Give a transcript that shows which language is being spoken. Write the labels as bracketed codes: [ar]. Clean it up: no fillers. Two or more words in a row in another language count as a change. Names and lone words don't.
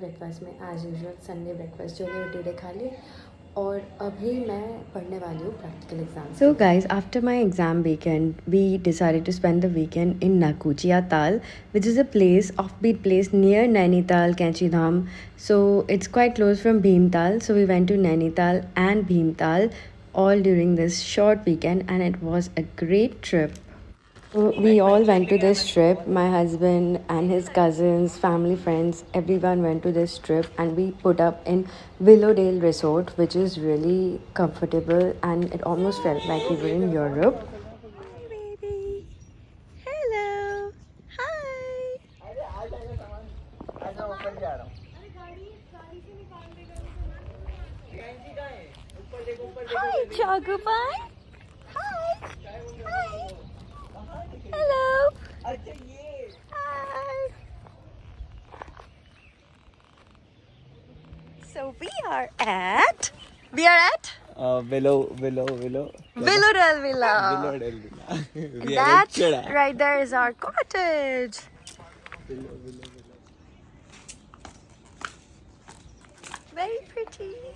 [hi] ब्रेकफास्ट में [en] as usual Sunday breakfast [hi] जो है ड्यूटी खा लिए और अभी मैं पढ़ने वाली हूँ [en] practical exam. so guys, after my exam weekend we decided to spend the weekend in नाकुचिया ताल, which is a place, off beat place near नैनीताल, कैंचीधाम. So it's quite close from Bhimtal. So we went to Nainital and Bhimtal all during this short weekend and it was a great trip. We all went to this trip. My husband and his cousins, family, friends, everyone went to this trip and we put up in Willowdale Resort, which is really comfortable and it almost felt like we were in Europe. Hi, baby. Hello. Hi. Hi, Chagupai. Hi. Hi. Hello. Hi. So we are at Willowdale Willowdale Villa. Villa. That right there is our cottage. Very pretty.